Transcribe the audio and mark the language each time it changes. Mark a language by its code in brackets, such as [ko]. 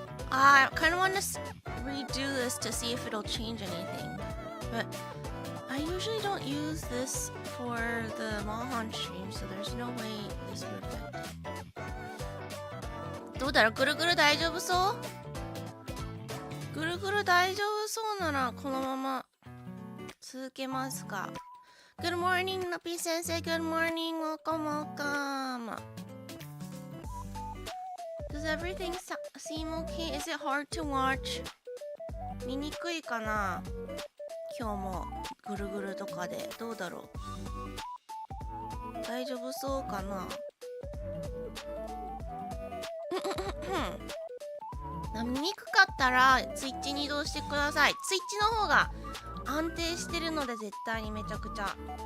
[en] I kind of want to redo this to see if it'll change anything. But I usually don't use this for the Mahan stream, so there's no way this would affect it. [ja] どうだろう？ぐるぐる大丈夫そう？ぐるぐる大丈夫そうならこのまま続けますか。 [en] Good morning, Napi Sensei. Good morning. Welcome. Does everything seem okay? Is it hard to watch? [ja] 見にくいかな？今日もぐるぐるとかでどうだろう？大丈夫そうかな？見にくかったらツイッチに移動してください。ツイッチの方が安定してるので絶対にめちゃくちゃ。